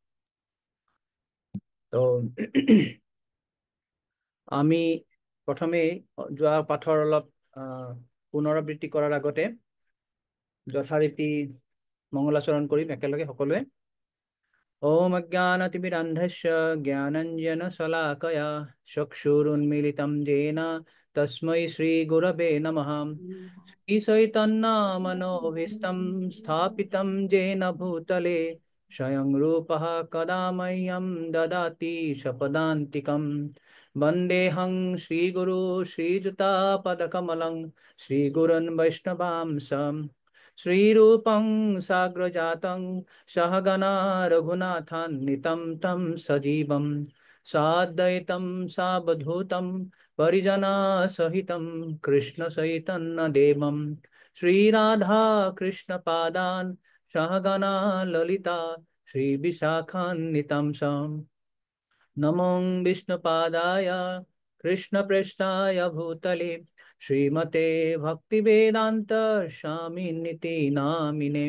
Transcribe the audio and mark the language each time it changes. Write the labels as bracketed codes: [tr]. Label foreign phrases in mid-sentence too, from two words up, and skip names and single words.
[as] তো আমি প্ৰথমেই যোৱা পাঠৰ অলপ পুনৰাবৃত্তি কৰাৰ আগতে যথাৰীতি মংগলাচৰণ কৰিম একেলগে সকলোৱে। [sa] ওম অজ্ঞানতিমিৰান্ধস্য জ্ঞানাঞ্জনশলাকয়া চক্ষুৰুন্মীলিতম येन তস্मै শ্ৰীগুৰৱে নমঃ। শ্ৰীচৈতন্যমনোভীষ্টং স্থাপিतं येन भूतले স্বয়ং রূপः কদা মह्यं দদাতি স্বপদান্তিকम्। वन्देऽहं श्रीगुरु श्रीयुतापदकमलं श्रीगुरुन् वैष्णवांसं श्रीरूपं साग्रजातं सहगणा रघुनाथान्वितं तं सजीवं साद्वैतं सावधूतं परिजनसहितं कृष्णचैतन्यदेवं श्रीराधा कृष्णपादान् सहगणा ललिता श्रीविशाखान्वितं नमो विष्णुपादाय कृष्णप्रेष्ठाय भूतले श्रीमते भक्तिवेदान्त स्वामिनिति नामिने।